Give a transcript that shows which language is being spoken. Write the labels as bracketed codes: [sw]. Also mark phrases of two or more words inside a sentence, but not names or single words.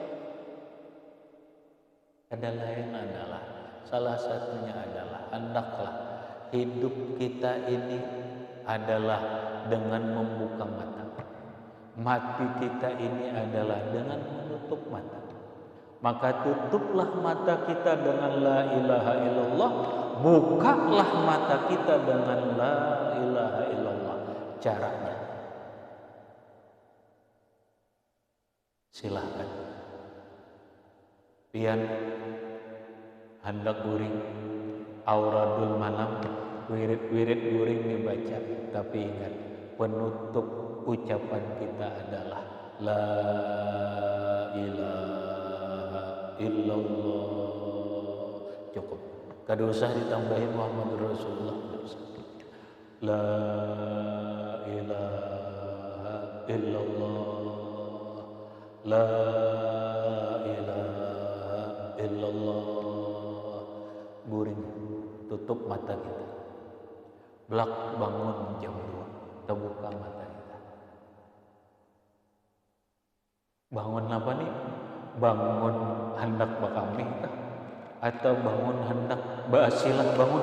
[id] Ada lain adalah, salah satunya adalah hendaklah hidup kita ini adalah dengan membuka mata. Mati kita ini adalah dengan menutup mata. Maka tutuplah mata kita dengan [ar] لا إله إلا الله, [id] bukalah mata kita dengan [ar] لا إله إلا الله. [id] Caranya silahkan. [bjn] Pian hendak guring [ar] أوراد المنام, [bjn] wirid-wirid guring dibaca, tapi ingat penutup ucapan kita adalah [ar] لا إله إلا الله. [bjn] Cukup. Kada usah ditambahin [ar] محمد رسول الله. لا إله إلا الله. لا إله إلا الله. [bjn] Guring, tutup mata kita. Belak bangun jam 2, terbuka mata kita. Bangun apa nih? Bangun hendak bakami kah? Atau bangun hendak ba'asilah bangun?